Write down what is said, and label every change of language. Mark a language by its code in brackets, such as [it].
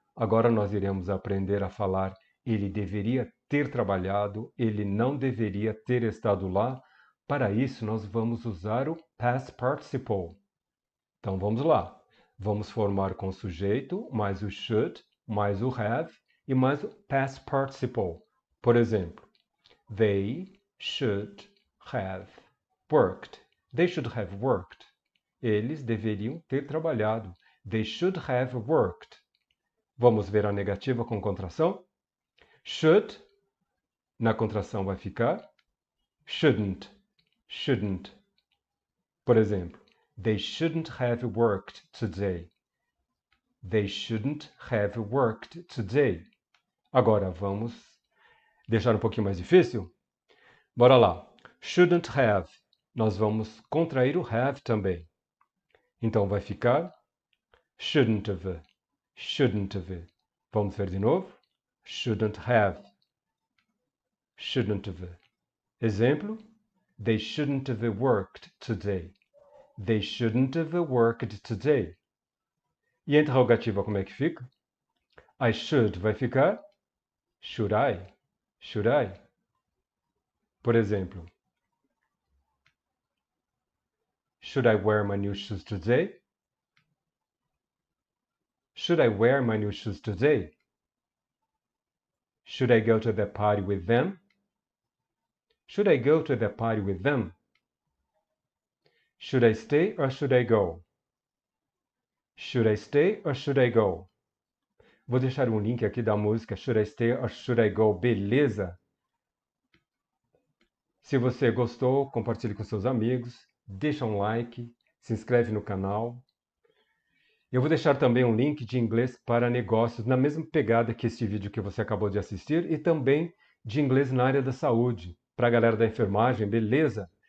[pt] Agora nós iremos aprender a falar ele deveria ter trabalhado, ele não deveria ter estado lá. Para isso, nós vamos usar o past participle. Então, vamos lá. Vamos formar com o sujeito, mais o should, mais o have e mais o past participle. Por exemplo, [en] they should have worked. They should have worked. [pt] Eles deveriam ter trabalhado. [en] They should have worked. [pt] Vamos ver a negativa com contração? Should, na contração vai ficar shouldn't, shouldn't. Por exemplo, [en] they shouldn't have worked today. They shouldn't have worked today. [pt] Agora vamos deixar um pouquinho mais difícil? Bora lá. [en] Shouldn't have. [pt] Nós vamos contrair o have também. Então vai ficar shouldn't have, shouldn't have. Vamos ver de novo? [en] Shouldn't have, shouldn't have. Exemplo, they shouldn't have worked today. They shouldn't have worked today. [pt] E a interrogativa como é que fica? [en] I should [pt] vai ficar [en] should I, should I. [pt] Por exemplo, [en] should I wear my new shoes today? Should I wear my new shoes today? Should I go to the party with them? Should I go to the party with them? Should I stay or should I go? Should I stay or should I go? [pt] Vou deixar um link aqui da música Should I Stay or Should I Go, beleza? Se você gostou, compartilhe com seus amigos, deixa um like, se inscreve no canal. Eu vou deixar também um link de inglês para negócios, na mesma pegada que este vídeo que você acabou de assistir, e também de inglês na área da saúde, para a galera da enfermagem, beleza?